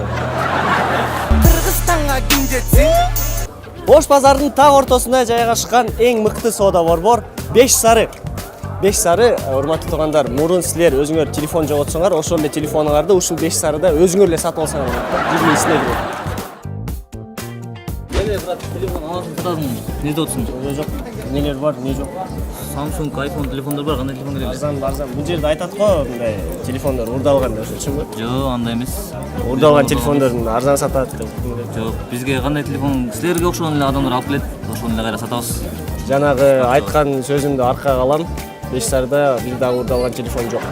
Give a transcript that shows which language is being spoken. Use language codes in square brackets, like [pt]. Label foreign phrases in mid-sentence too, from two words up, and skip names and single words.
[ky] Кыргызстанга ким жетсин? Ош базардын так ортосунда жайгашкан эң мыкты соода борбор 5 сары. 5 сары, урматтуу туугандар, мурун силер өзүңөр телефон жоготсоңор, ошол эле телефонуңарды ушул 5 сарыда өзүңөр эле сатып алсаңар болот. Жүзү эсине кирет. Брат, телефон аласың, сатасың, не дотсың? Жок, нелер бар, не жок. Samsung, iPhone телефондар бар, кандай телефон керек? Арзан. Бул жерде айтат го, мындай телефондар урдалган деп ошочумбу? Жок, андай эмес. Урдалган телефондорун арзан сатат деп. Жок, бизге кандай телефон, силерге окшогон эле адамдар алып келет, ошону эле кайра сатабыз. Жанагы айткан сөзүмдү аркага алам. 5 сарда бир дагы урдалган телефон жок.